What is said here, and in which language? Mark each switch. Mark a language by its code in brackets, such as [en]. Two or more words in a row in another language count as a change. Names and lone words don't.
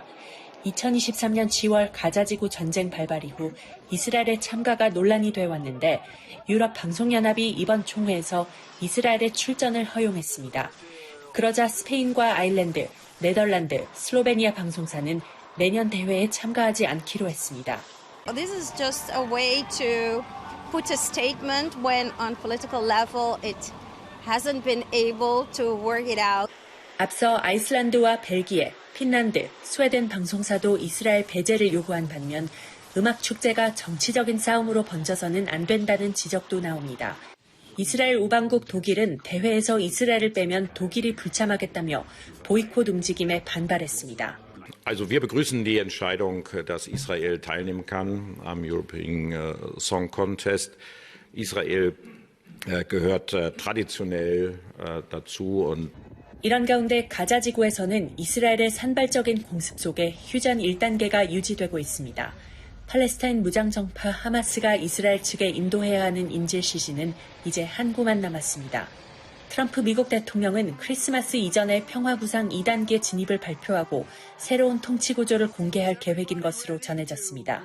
[ko] 2023년 10월 가자지구 전쟁 발발 이후 이스라엘의 참가가 논란이 돼 왔는데 유럽 방송연합이 이번 총회에서 이스라엘의 출전을 허용했습니다. 그러자 스페인과 아일랜드, 네덜란드, 슬로베니아 방송사는 내년 대회에 참가하지 않기로 했습니다. [en] This is just a way to put a statement when on political level it hasn't been able to work it out. [ko] 앞서 아이슬란드와 벨기에, 핀란드, 스웨덴 방송사도 이스라엘 배제를 요구한 반면 음악 축제가 정치적인 싸움으로 번져서는 안 된다는 지적도 나옵니다. 이스라엘 우방국 독일은 대회에서 이스라엘을 빼면 독일이 불참하겠다며 보이콧 움직임에 반발했습니다. [de] Also wir begrüßen die Entscheidung, dass Israel teilnehmen kann am European Song Contest. Israel gehört traditionell dazu und [ko] 이런 가운데 가자지구에서는 이스라엘의 산발적인 공습 속에 휴전 1단계가 유지되고 있습니다. 팔레스타인 무장정파 하마스가 이스라엘 측에 인도해야 하는 인질 시신은 이제 한 구만 남았습니다. 트럼프 미국 대통령은 크리스마스 이전에 평화구상 2단계 진입을 발표하고 새로운 통치 구조를 공개할 계획인 것으로 전해졌습니다.